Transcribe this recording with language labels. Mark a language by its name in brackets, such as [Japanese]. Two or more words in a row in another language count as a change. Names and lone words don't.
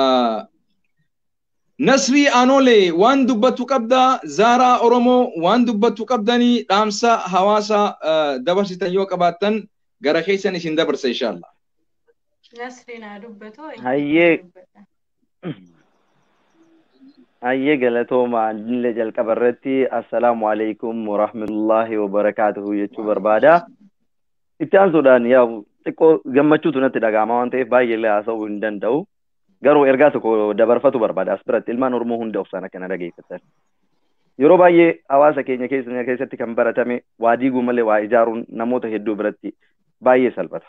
[Oromo] Nasrii Anolee waan dubbattu qabda Zaaraa Oromoo waan dubbattu qabdanii dhaamsa hawaasa dabarsitan yoo qabaattan gara keessan isin dabarsa inshallah. Nasriin dubbatu. Hayyee galatooma dille jalqabarratti [Arabic] السلام عليكم ورحمة الله وبركاته [Oromo] jechuu barbaada. Itti aansuudhaan yaa xiqqoo gammachuutu natti dhaga'ama waan ta'eef baay'ee illee haasa'uu hin danda'u. Garuu ergaa tokko dabarfatu barbaada as biratti ilmaan Oromoo hunda of sana kana dhageeffatan. yeroo baay'ee hawaasa keenya keessatti kan baratame waa diiguu malee waa ijaaruun namoota hedduu biratti baay'ee salphata.